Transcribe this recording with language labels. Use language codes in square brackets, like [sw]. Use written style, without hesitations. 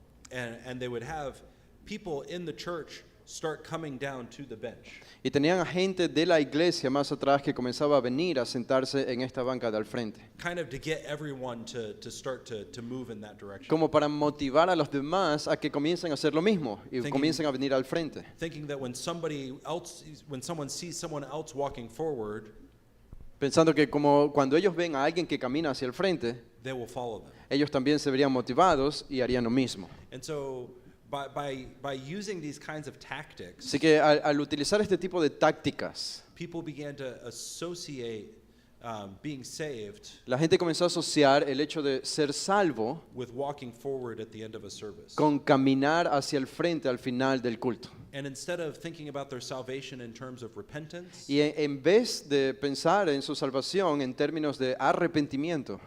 [en] And they would have people in the church start coming down to the bench. [es] Y tenían a gente de la iglesia más atrás que comenzaba a venir a sentarse en esta banca de al frente, [en] Kind of to get everyone to start to move in that direction. [es] como para motivar a los demás a que comiencen a hacer lo mismo y [en] Thinking- [es] comiencen a venir al frente, [en] Thinking that when someone sees someone else walking forward, [es] pensando que como cuando ellos ven a alguien que camina hacia el frente, [en] they will follow them. [es] ellos también se verían motivados y harían lo mismo. [en] And so by using these kinds of tactics, [es] Así que al utilizar este tipo de tácticas, [en] people began to associate being saved [es] la gente comenzó a asociar el hecho de ser salvo [en] with walking forward at the end of a service. [es] con caminar hacia el frente al final del culto. [en] And instead of thinking about their salvation in terms of repentance [es] Y en vez de pensar en su salvación en términos de arrepentimiento